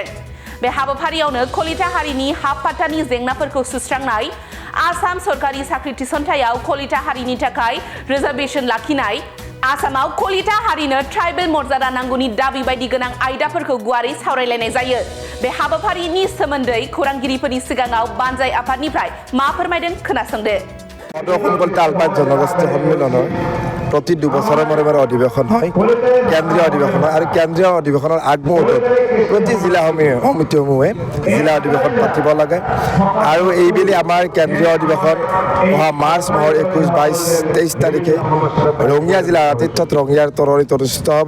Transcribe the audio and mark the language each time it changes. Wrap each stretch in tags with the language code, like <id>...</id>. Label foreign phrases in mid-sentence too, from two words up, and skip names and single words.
<brx>बे हाबाफारियावनो कलिता हारिनि हाब-फाथानि जेंनाफोरखौ सुस्रांनाय, आसाम सरकारि साख्रि थिसनथायाव कलिता हारिनि थाखाय रिजार्भेशन लाखिनाय, आसामाव कलिता हारिनो ट्राइबेल मर्यादा नांगौनि दाबि बायदि गोनां आयदाफोरखौ गुवारै सावरायलायनाय जायो। बे हाबाफारिनि सोमोन्दै खौरांगिरिफोरनि सिगाङाव बानजाय आफादनिफ्राय मा फोरमायदों खोनासंदो।</brx> <as>কলিতা আলফাইন জনগোষ্ঠী সন্মিলনৰ প্ৰতি 2 বছৰৰ মূৰে অধিৱেশন হয়, কেন্দ্ৰীয় অধিৱেশন হয় আৰু কেন্দ্ৰীয় অধিৱেশনৰ আগমুহূৰ্তত প্ৰতি জিলা সমিতিসমূহে জিলা অধিৱেশন পাতিব লাগে আৰু এইবেলি আমাৰ কেন্দ্ৰীয় অধিৱেশন অহা মাৰ্চ মাহৰ 21, 22, 23 তাৰিখে ৰঙিয়া জিলাৰ আতিথ্যত ৰঙিয়াৰ তৰৰীত অনুষ্ঠিত হ'ব।</as>